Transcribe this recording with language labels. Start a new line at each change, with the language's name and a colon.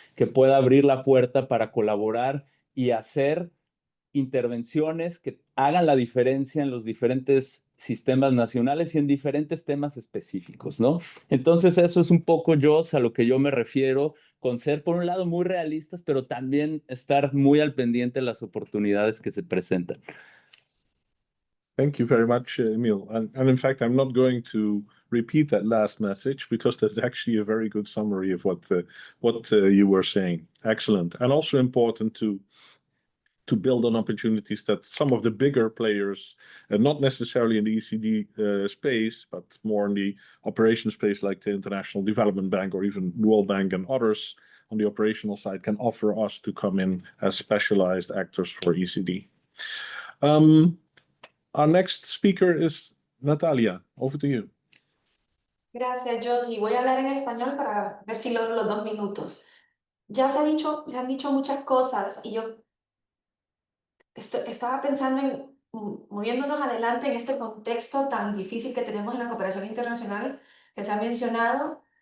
Spanish: Que pueda abrir la puerta para colaborar y hacer intervenciones que hagan la diferencia en los diferentes sistemas nacionales y en diferentes temas específicos, ¿no? Entonces, eso es un poco, Jos, a lo que yo me refiero con ser, por un lado, muy realistas, pero también estar muy al pendiente de las oportunidades que se presentan.
English: Thank you very much, Emil. And in fact, I'm not going to repeat that last message because that's actually a very good summary of what you were saying. Excellent. And also important to build on opportunities that some of the bigger players, not necessarily in the ECD space, but more in the operation space like the International Development Bank or even World Bank and others on the operational side can offer us to come in as specialized actors for ECD. Our next speaker is Natalia. Over to you.
Spanish: Gracias, Josie. Voy a hablar en español para ver si logro los 2 minutos. Ya se han dicho muchas cosas y yo estaba pensando en moviéndonos adelante en este contexto tan difícil que tenemos en la cooperación internacional que se ha mencionado.